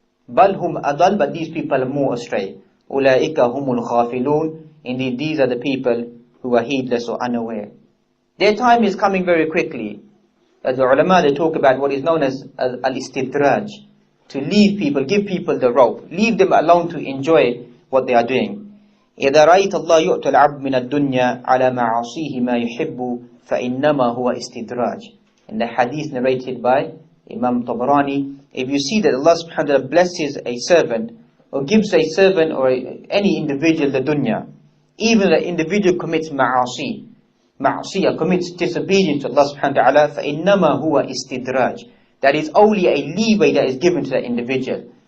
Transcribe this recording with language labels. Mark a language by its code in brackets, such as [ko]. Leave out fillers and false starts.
[ar] بَلْ هُمْ أَضَلُّ, [en] but these people are more astray. [ar] أُولَٰئِكَ هُمُ الْغَافِلُونَ, [en] indeed these are the people who are heedless or unaware. Their time is coming very quickly. As the ulama, they talk about what is known as al-istidraj, to leave people, give people the rope, leave them alone to enjoy what they are doing. [ar] إِذَا رَأَيْتَ اللَّهَ يُؤْتَ الْعَبْدِ مِنَ الدُّنْيَا عَلَى مَعَاصِيهِ مَا يُحِبُّ فَإِنَّمَا هُوَ istidraj. [en] In the hadith narrated by Imam Tabarani, if you see that Allah subhanahu wa ta'ala blesses a servant, or gives a servant or any individual the dunya, even the individual commits ma'asiyah, commits disobedience to Allah subhanahu wa ta'ala, [ar] فَإِنَّمَا هُوَ [en] istidraj, that is only a leeway that is given to that individual.